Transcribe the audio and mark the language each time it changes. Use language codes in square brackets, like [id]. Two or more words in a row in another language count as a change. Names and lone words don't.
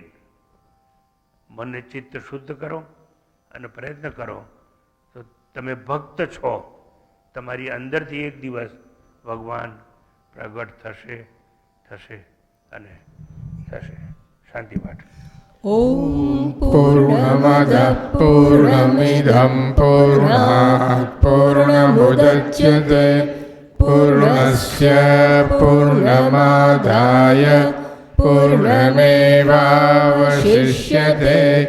[gu] મનને ચિત્ત શુદ્ધ કરો અને પ્રયત્ન કરો તો તમે ભક્ત છો. તમારી અંદરથી એક દિવસ ભગવાન પ્રગટ થશે, થશે અને થશે. શાંતિ પાઠ. [sa] ॐ पूर्णमदः पूर्णमिदं पूर्णात् पूर्णमुदच्यते पूर्णस्य पूर्णमादाय पूर्णमेवावशिष्यते.